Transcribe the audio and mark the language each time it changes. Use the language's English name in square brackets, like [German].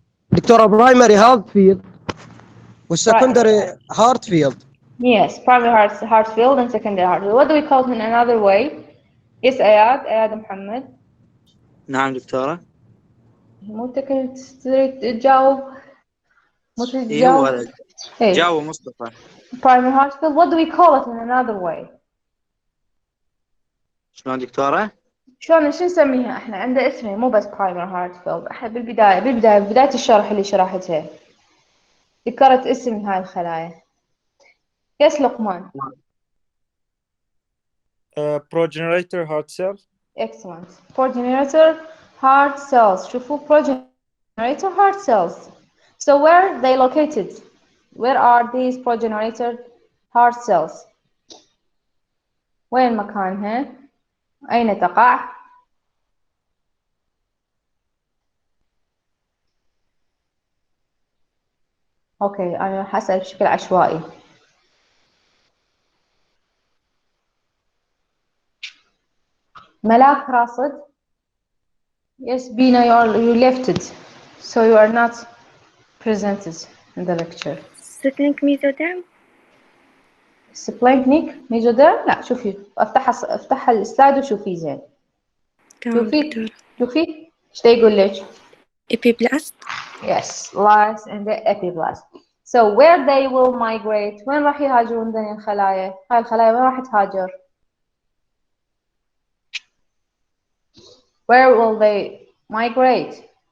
[English] دكتورة primary heart field والsecondary heart field. Yes, primary heart field and secondary heart field. What do we call it in another way? Yes, أياد محمد. [Arabic] نعم دكتورة. مو أنت كنت تريد تجاوب؟ مو تريد إيه هو تجاوب؟ هذا. جاوب مصطفى. [English] Primary heart field. What do we call it in another way? [Arabic] شلون دكتورة؟ شلون شو نسميها احنا؟ عنده اسمه مو بس primary heart field. احنا بالبداية الشرح اللي شرحتها ذكرت اسم هاي الخلايا. يس لقمان. [English] progenitor heart cell. Excellent. Progenitor heart cells. شوفوا progenitor heart cells. So where are they located? Where are these progenitor heart cells? [Arabic] وين مكانها؟ أين تقع؟ أوكي أنا حسأل بشكل عشوائي. ملاك راصد. [English] Yes, Bina, you left it, so you are not presented in the lecture. Splinting mesoderm. Splanchnic mesoderm. [Arabic] لا شوفي افتح السلايد وشوفي زين. شوفي ايش يقول لك؟ [English] Epiblast. Yes, last and the epiblast. So where they will migrate? [Arabic] وين راح يهاجرون ذني الخلايا؟ هاي الخلايا وين راح تهاجر؟ [English] Where will they migrate?